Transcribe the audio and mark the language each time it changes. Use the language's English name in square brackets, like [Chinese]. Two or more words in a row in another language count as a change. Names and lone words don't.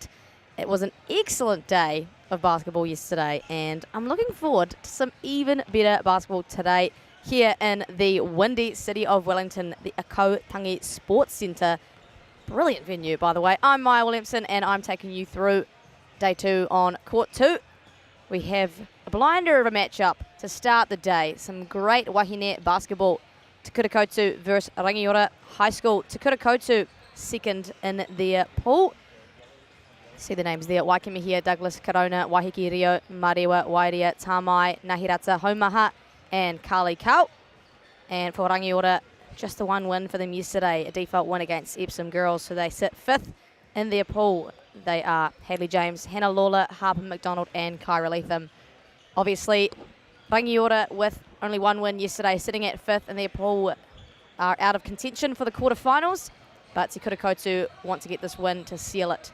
[English] It was an excellent day of basketball yesterday, and I'm looking forward to some even better basketball today here in the windy city of Wellington, the Akau Tangi Sports Centre. Brilliant venue, by the way. I'm Maya Williamson, and I'm taking you through day 2 on court 2. We have a blinder of a matchup to start the day. Some great wahine basketball. Te Kura Koutou versus Rangiora High School. Te Kura Koutou second in their pool. See the names there. Waikimihia, Douglas, Karona, Wahiki, Rio, Marewa, Wairia, Tamai, Nahirata, Haumaha, and Kali Kau. And for Rangiora, just the one win for them yesterday. A default win against Epsom girls. So they sit 5th in their pool. They are Hadley James, Hannah Lawler, Harper McDonald, and Kyra Latham. Obviously, Rangiora with only one win yesterday, sitting at 5th in their pool, are out of contention for the quarterfinals, but Te Kura Koutou want to get this win to seal it.